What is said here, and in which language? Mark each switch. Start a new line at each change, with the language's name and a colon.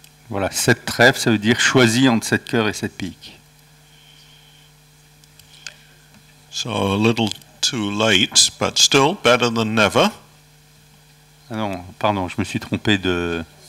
French: Voilà, 7 trèfles, ça veut dire choisi entre 7 cœurs et 7 piques.
English: So a little too late, but still better than never.
French: Ah non, pardon, je me suis trompé de...